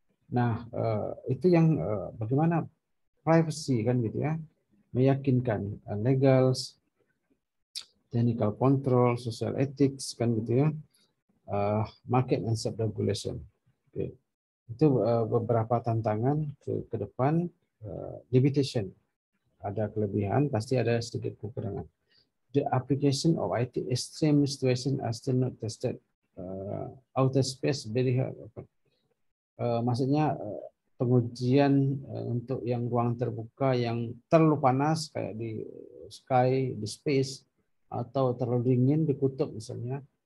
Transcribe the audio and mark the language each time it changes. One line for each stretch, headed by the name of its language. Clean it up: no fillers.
Indonesian: Nah itu yang bagaimana privacy kan gitu ya, meyakinkan legal,
English: technical control, social ethics
Indonesian: kan gitu ya,
English: market and self regulation.
Indonesian: Okay. Itu beberapa tantangan ke depan. Limitation, ada kelebihan, pasti ada sedikit kekurangan.
English: The application of IT extreme situation are still not tested. Outer space very hard.
Indonesian: Maksudnya pengujian untuk yang ruang terbuka yang terlalu panas kayak di sky, di space, atau terlalu dingin di kutub misalnya.